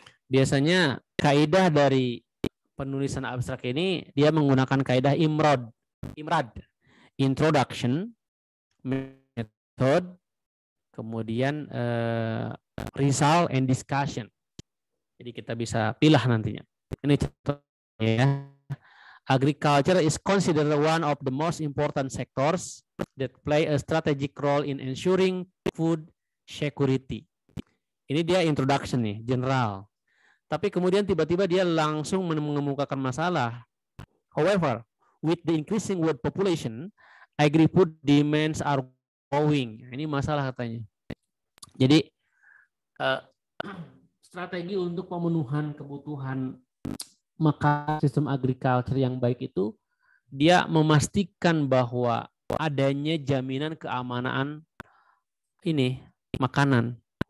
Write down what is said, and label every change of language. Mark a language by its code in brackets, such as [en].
[id] Biasanya kaidah dari penulisan abstrak ini dia menggunakan kaidah IMRAD, introduction, method, kemudian result and discussion. Jadi kita bisa pilih nantinya. Ini contohnya ya. [en] Agriculture is considered one of the most important sectors that play a strategic role in ensuring food security. [id] Ini dia introduction nih, general. Tapi kemudian tiba-tiba dia langsung mengemukakan masalah. [en] However, with the increasing world population, agri-food demands are growing. [id] Ini masalah katanya. Jadi strategi untuk pemenuhan kebutuhan maka sistem agriculture yang baik itu dia memastikan bahwa adanya jaminan keamanan ini makanan.